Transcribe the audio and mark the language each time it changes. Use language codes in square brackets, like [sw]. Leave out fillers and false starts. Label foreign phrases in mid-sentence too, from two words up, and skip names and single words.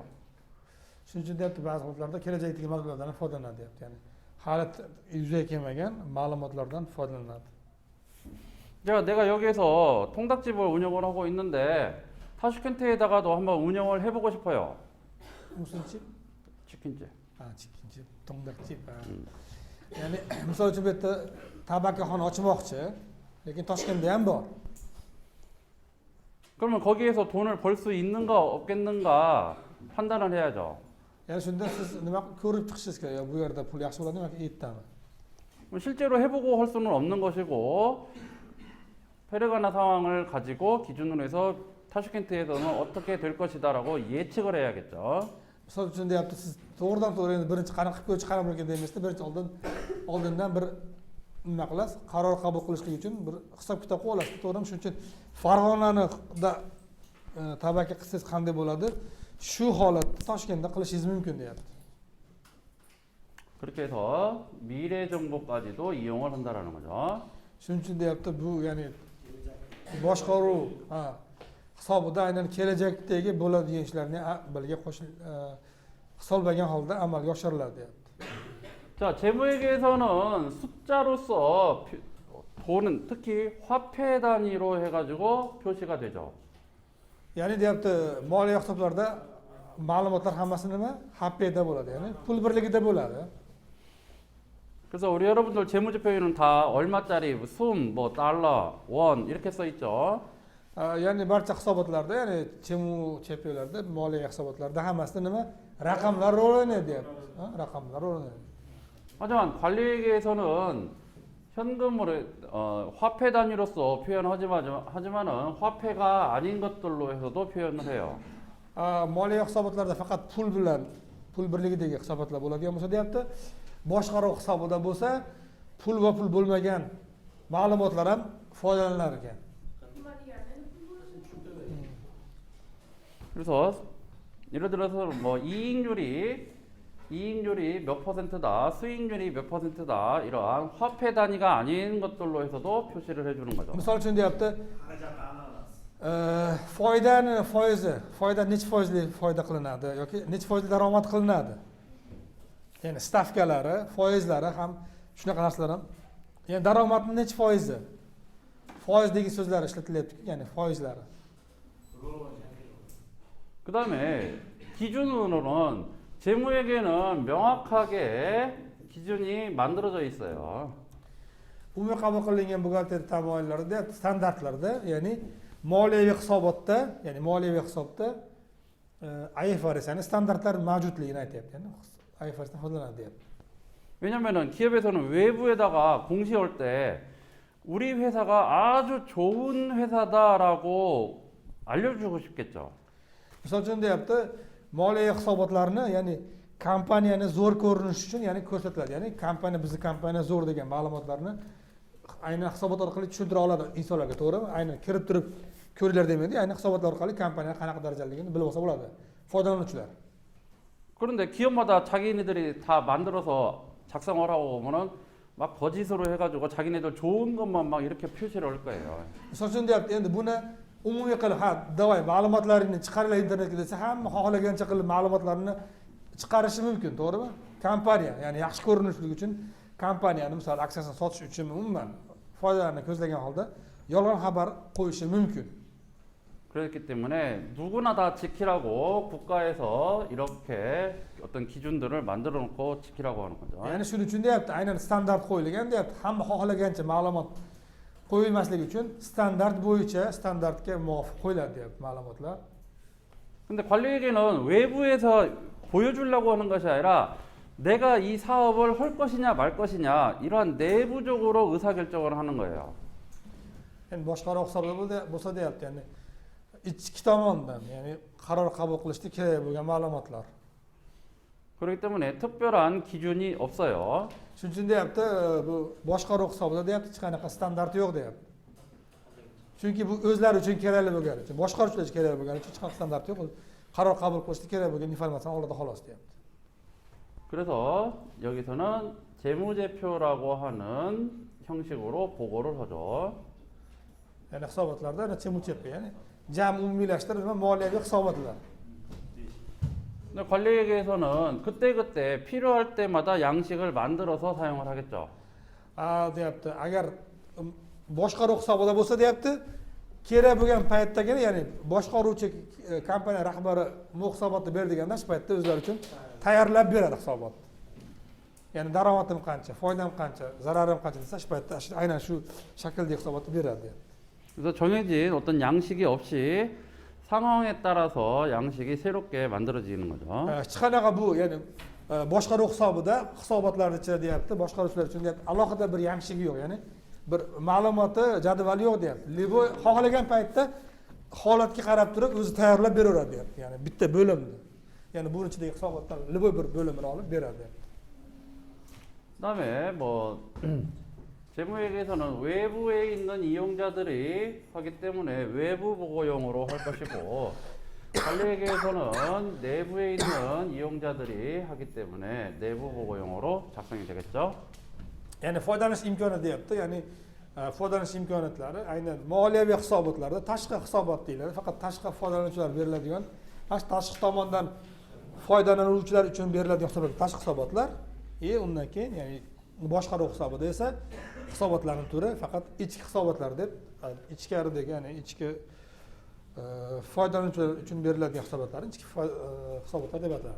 [uz] Shuning uchun deyapti, ba'zi holatlarda kelajakdagi ma'lumotlardan foydalanadi deyapti. Ya'ni hali yuzaga kelmagan ma'lumotlardan foydalanadi. [ko] 내가 여기에서 통닭집을 운영을 하고 있는데 타슈켄트에다가도 한번 운영을 해보고 싶어요. 무슨 집? 치킨집. 치킨집, 통닭집. [uz] Ya'ni misol uchun bu yerda tabakaxona ochmoqchi, lekin Toshkentda ham bor. [ko] 그러면 거기에서 돈을 벌 수 있는가 없겠는가 판단을 해야죠. [uz] Ya'ni shunda siz nima ko'rib chiqishingiz kerak. Bu yerda pul yaxshi bo'ladimi yoki ertami? [ko] 실제로 해보고 할 수는 없는 것이고 페르가나 상황을 가지고 기준으로 해서 타슈켄트에서는 어떻게 될 것이다라고 예측을 해야겠죠. [uz] Misol uchun deyapti, siz to'g'ridan to'g'ri endi birinchi qanaqa ko'ch qanaqa bo'lgan demasdan, birinchi oldindan bir nima qilasiz, qaror qabul qilishlik uchun bir hisob kitob qilib olasiz, to'g'rimi? Shuning uchun Farg'onada tabaka qilsangiz qanday bo'ladi? Shu holatda Toshkentda qilishingiz mumkin deyapti. [ko] 그렇게 해서 미래 정보까지도 이용을 한다라는 거죠. [uz] Shuning uchun deyapti, bu ya'ni boshqaruv hisobida aynan kelajakdagi bo'ladigan ishlarni birga hisoblagan holda amalga oshiriladi deyapti. [ko] 자, 재무회계에서는 숫자로서 돈은 특히 화폐 단위로 해가지고 표시가 되죠. [uz] Ya'ni deyapti, moliya hisoblarida ma'lumotlar hammasi nima? HPda bo'ladi, ya'ni pul birligida bo'ladi. [ko] 그래서 우리 여러분들 재무제표에는 다 얼마짜리, 숨, 뭐 달러, 원 이렇게 써 있죠. [uz] Ya'ni barcha hisobotlarda, ya'ni chemuchepelarda, moliya hisobotlarida hammasida nima? Raqamlar rol o'ynaydi deyapti. Raqamlar rol o'ynaydi. [ko] 하지만 관리회계에서는 현금으로 화폐 단위로서 하지만은 화폐가 아닌 것들로 해서도 표현을 해요. [uz] Moliya hisobotlarida faqat pul bilan, pul birligidagi hisobotlar bo'ladigan bo'lsa deyapti. Boshqaruv hisobida bo'lsa, pul va pul bo'lmagan ma'lumotlar ham foydalanar ekan. [ko] 그래서 예를 들어서 뭐 이익률이 몇 퍼센트다, 수익률이 몇 퍼센트다 이러한 화폐 단위가 아닌 것들로 해서도 표시를 해주는 거죠. [uz] Misol uchun deyapti, foyda necha foizli foyda qilinadi yoki necha foizli daromad qilinadi. Ya'ni stavkalari, foizlari ham shunaqa narsalar ham. Ya'ni daromadning necha foizi? Foiz degan so'zlar ishlatilyapti, ya'ni foizlari. [ko] 그다음에 기준으로는 재무회계는 명확하게 기준이 만들어져 있어요. [uz] Umumiy qabul qilingan buxgalteriya tamoyillarida, standartlarda, ya'ni moliyaviy hisobotda, ya'ni moliyaviy hisobda IFRS, ya'ni standartlar mavjudligini aytyapti, ya'ni IFRSdan foydalanadi deyapti. [ko] 왜냐면은 기업에서는 외부에다가 공시할 때 우리 회사가 아주 좋은 회사다라고 알려주고 싶겠죠. [uz] Misol uchun deyapti, moliya hisobotlarini, ya'ni kompaniyani zo'r ko'rinish uchun, ya'ni ko'rsatiladi. Ya'ni bizning kompaniya zo'r degan ma'lumotlarni aynan hisobot orqali tushuntira oladi insonlarga, to'g'rimi? Aynan kirib turib ko'ringlar demaydi, aynan hisobotlar orqali kompaniya qanaqa darajaligini bilib olsa bo'ladi foydalanuvchilar. [ko] 그런데 기업마다 자기네들이 다 만들어서 작성을 하고 보면은 막 거짓으로 해가지고 자기네들 좋은 것만 막 이렇게 표시를 할 거예요. [uz] Misol uchun deyapti, endi buni umumiy qilib, ha, davay ma'lumotlaringni chiqaringlar internetga desa, hamma xohlagancha qilib ma'lumotlarni chiqarishi mumkin, to'g'rimi? Kompaniya, ya'ni yaxshi ko'rinishlik uchun kompaniyani misol aksiyasini sotish uchun umuman foydalarni ko'zlagan holda yolg'on xabar qo'yishi mumkin. [ko] 그렇기 때문에 누구나 다 지키라고 국가에서 이렇게 어떤 기준들을 만들어 놓고 지키라고 하는 거죠. [uz] Ya'ni shuning uchun deyapti, aynan standart qo'yilgan deyapti. Hamma xohlagancha ma'lumot qo'yilmasligi uchun standart bo'yicha standartga muvofiq qo'yiladi deyapti ma'lumotlar. [ko] 근데 관리에게는 외부에서 보여주려고 하는 것이 아니라 내가 이 사업을 할 것이냐 말 것이냐 이러한 내부적으로 의사결정을 하는 거예요. [uz] Endi boshqaroq hisobda bo'lsa deyapti, ya'ni ichki tomondan, ya'ni qaror qabul qilishda kerak bo'lgan ma'lumotlar. [ko] 그렇기 때문에 특별한 기준이 없어요. [uz] Shuning uchun deyapti, bu boshqaruv hisobida deyapti, hech qanaqa standart yo'q deyapti. Chunki bu o'zlari uchun kerakli bo'lgani uchun, boshqaruvchilar uchun kerakli bo'lgani uchun hech qanaqa standart yo'q. Qaror qabul qilishda kerak bo'lgan informatsiyani oladi xolos deyapti. [ko] 그래서 여기서는 재무제표라고 하는 형식으로 보고를 하죠. [uz] Ya'ni hisobotlarda chemuchepka, ya'ni jam umumiylashtirib moliyaviy hisobotlar. [ko] 근데 관리에게서는 그때그때 필요할 때마다 양식을 만들어서 사용을 하겠죠. [uz] Deyapti, agar boshqaruv hisobida bo'lsa deyapti, kerak bo'lgan paytdagina, ya'ni boshqaruvchi kompaniya rahbari bu hisobotni berdiganda shu paytda o'zlari uchun tayyorlab beradi hisobotni. Ya'ni daromadim qancha, foydam qancha, zararim qancha desa shu paytda aynan shu shaklda hisobotni beradi. [ko] 그래서 정해진 어떤 양식이 없이 상황에 따라서 양식이 새롭게 만들어지는 거죠. [uz] Hech qanaqa bu, ya'ni boshqaruv hisobida hisobotlar ichida deyapti, boshqaruvchilar uchun deyapti, alohida bir yamshigi yo'q, ya'ni bir ma'lumoti jadvali yo'q deyapti. Libo xohlagan paytda holatga qarab turib o'zi tayyorlab beraveradi deyapti. Ya'ni bitta bo'limni. Ya'ni bu ichidagi hisobotlar libo bir bo'limini olib beradi. [ko] 그다음에 뭐 재무회계에서는 외부에 있는 이용자들이 하기 때문에 외부 보고용으로 할 것이고 관리회계에서는 내부에 있는 이용자들이 하기 때문에 내부 보고용으로 작성이 되겠죠. [uz] Ya'ni foydalanish imkoniyati deyapti. Ya'ni foydalanish imkoniyatlari aynan moliyaviy hisobotlarda tashqi hisobot deyiladi. Faqat tashqi foydalanuvchilar beriladigan, tashqi tomondan foydalanuvchilar uchun beriladigan hisobotlar tashqi hisobotlar. Undan keyin ya'ni boshqaruv hisobida esa hisobotlarning turi faqat ichki hisobotlar deb, ichkaridagi, ya'ni ichki foydalanuvchilar uchun beriladigan hisobotlarni ichki hisobotlar deb ataladi.